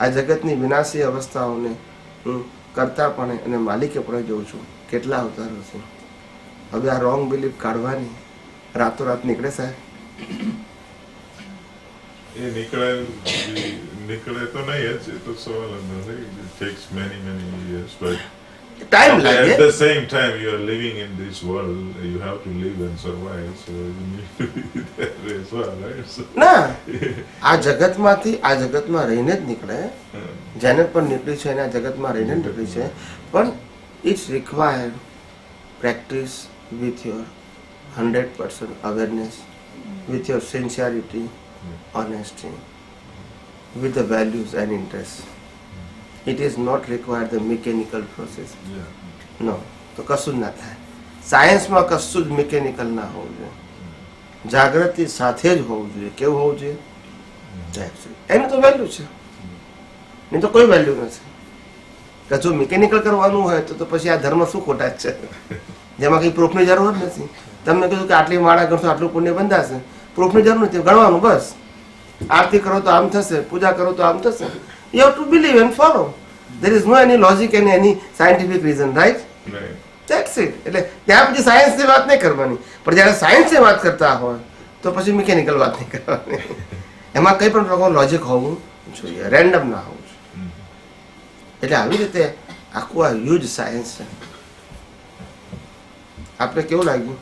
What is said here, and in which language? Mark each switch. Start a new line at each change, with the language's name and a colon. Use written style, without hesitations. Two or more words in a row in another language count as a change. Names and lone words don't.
Gujarati: આ જગતની વિનાશી અવસ્થાઓને હું કરતા પણ અને માલિકે પણ જોઉં છું કેટલા અવતારો છે. હવે આ રોંગ બિલીફ કાઢવાની રાતોરાત નીકળે સાહેબ? એ નીકળે તો નહીં જ, એ તો સવાલ જ નથી.
English: It takes many years, but
Gujarati: ટાઈમ
English: at
Gujarati: લાગે.
English: the same time you are living in this world, you have to live and survive, so you need to be there as well, right? So,
Gujarati: ના, આ જગતમાંથી આ જગતમાં રહીને જ નીકળે. જેને પણ નીકળી છે એને આ જગતમાં રહીને જ નીકળી છે, પણ
English: it's required practice with your 100% awareness, with your sincerity, honesty, with the values and interests. It is not required the mechanical process. yeah. No,
Gujarati: તો કશું જ ના થાય. સાયન્સમાં કશું જ મિકેનિકલ ના હોવું જોઈએ, જાગૃતિ સાથે જ હોવું જોઈએ. કેવું હોવું જોઈએ?
English: That's it.
Gujarati: એનું તો વેલ્યુ છે, નહીં તો કોઈ વેલ્યુ નથી. કે જો મિકેનિકલ કરવાનું હોય તો પછી આ ધર્મ શું ખોટા જ છે, જેમાં કંઈ પ્રૂફની જરૂર જ નથી. તમને કીધું કે આટલી માળા કરશો આટલું પુણ્ય બંધાશે, પ્રૂફની જરૂર નથી, ગણવાનું બસ. આરતી કરો તો આમ થશે, પૂજા કરો તો આમ થશે.
English: You have to believe and follow. There is no any logic and any scientific reason, right? Right. That's it.
Gujarati: એટલે ત્યાં પછી સાયન્સની વાત નહીં કરવાની, પણ જ્યારે સાયન્સની વાત કરતા હોય તો પછી મિકેનિકલ વાત નહીં કરવાની. એમાં કંઈ પણ પ્રકારનું લોજિક હોવું જોઈએ, રેન્ડમ ના હોવું જોઈએ. એટલે આવી રીતે આખું આ હ્યુજ સાયન્સ છે. આપણે કેવું લાગ્યું?